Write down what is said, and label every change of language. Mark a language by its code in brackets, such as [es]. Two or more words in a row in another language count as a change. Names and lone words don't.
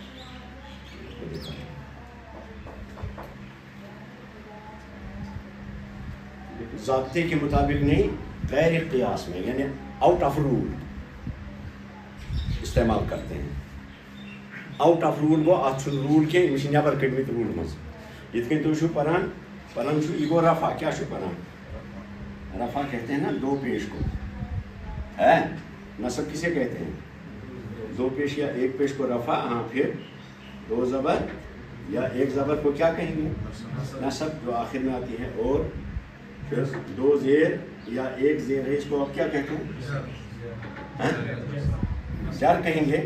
[ur] ضابطے کے مطابق نہیں, غیر قیاس میں, یعنی [en] out of rule [ur] استعمال کرتے ہیں. [en] out of rule [ks] گو ات رول کے نیبر کڑمت رول مز. یت کن تھی پران یہ گو [ur] رفع, کیا پران رفع کہتے ہیں نا دو پیش کو, ہے نصب کسے کہتے ہیں, دو پیش یا ایک پیش کو رفع, ہاں پھر دو زبر یا ایک زبر کو کیا کہیں گے نصب جو آخر میں آتی ہے, اور پھر دو زیر یا ایک زیر ہے, اس کو آپ کیا کہتے ہیں جر کہیں گے.